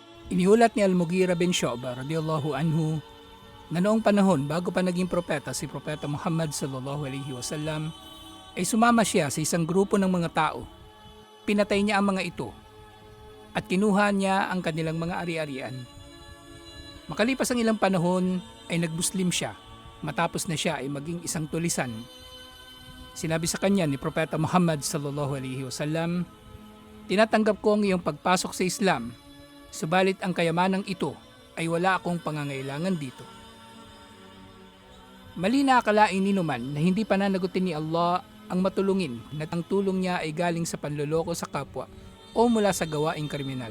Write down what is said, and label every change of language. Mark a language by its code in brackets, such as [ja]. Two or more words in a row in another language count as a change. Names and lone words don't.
[tl] Iniulat ni Al-Mughira bin Shu'bah [ar] رضي الله عنه [tl] na noong panahon bago pa naging propeta si Propeta Muhammad [ar] صلى الله عليه وسلم [tl] ay sumama siya sa isang grupo ng mga tao. Pinatay niya ang mga ito at kinuha niya ang kanilang mga ari-arian. Makalipas ang ilang panahon ay nagmuslim siya matapos na siya ay maging isang tulisan. Sinabi sa kanya ni Propeta Muhammad [ar] صلى الله عليه وسلم, [tl] "Tinatanggap ko ang iyong pagpasok sa Islam, subalit ang kayamanang ito ay wala akong pangangailangan dito." Mali na akalain ni Numan na hindi pananagutin ni Allah ang matulungin na ang tulong niya ay galing sa panloloko sa kapwa o mula sa gawaing kriminal.